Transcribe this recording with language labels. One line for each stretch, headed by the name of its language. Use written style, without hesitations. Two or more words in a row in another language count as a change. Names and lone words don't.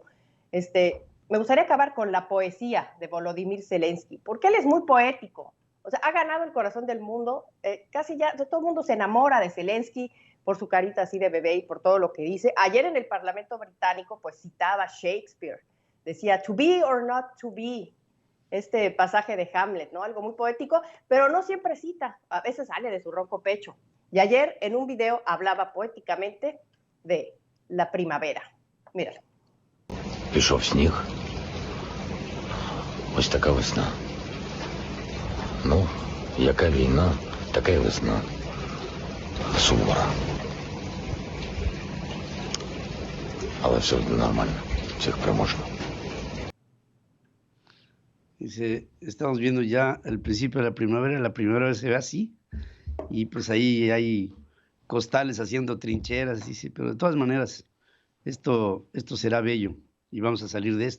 Spanish: Me gustaría acabar con la poesía de Volodymyr Zelensky, porque él es muy poético. O sea, ha ganado el corazón del mundo. Casi ya todo el mundo se enamora de Zelensky por su carita así de bebé y por todo lo que dice. Ayer en el Parlamento británico, pues citaba Shakespeare. Decía,
English: to be or not to be.
Spanish: Este pasaje de Hamlet, ¿no? Algo muy poético, pero no siempre cita. A veces sale de su ronco pecho. Y ayer en un video hablaba poéticamente de la primavera. Míralo.
Ukrainian: Пішов сніг. Ось така весна. Ну, яка війна, така й весна. Сувора. Але все нормально. Всіх переможемо.
Spanish: Dice, estamos viendo ya el principio de la primavera se ve así, y pues ahí hay costales haciendo trincheras, dice, pero de todas maneras, esto será bello y vamos a salir de esto.